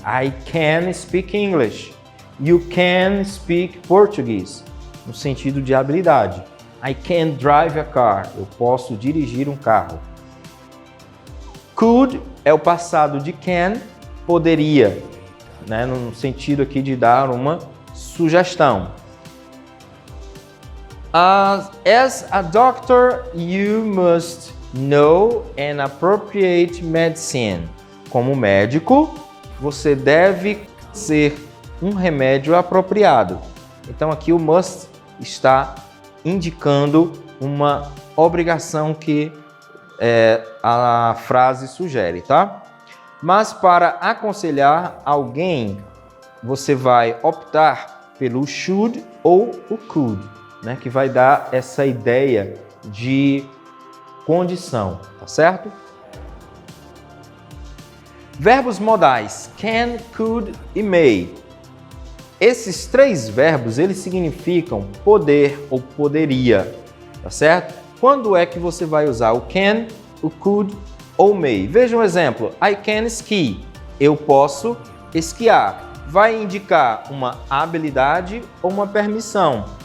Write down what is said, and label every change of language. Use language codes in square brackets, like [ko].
[en] I can speak English. You can speak Portuguese, [pt] no sentido de habilidade. [en] I can drive a car. [pt] Eu posso dirigir um carro. Could é o passado de can, poderia, né, no sentido aqui de dar uma sugestão. [en] As a doctor, you must know and appropriate medicine. [pt] Como médico, você deve ser um remédio apropriado. Então aqui o must está indicando uma obrigação que a frase sugere, tá? Mas para aconselhar alguém, você vai optar pelo should ou o could, né? Que vai dar essa ideia de condição, tá certo? Verbos modais can, could e may. Esses 3 verbos, eles significam poder ou poderia, tá certo? Quando é que você vai usar o can, o could ou may? Veja um exemplo. [en] I can ski. [pt] Eu posso esquiar. Vai indicar uma habilidade ou uma permissão.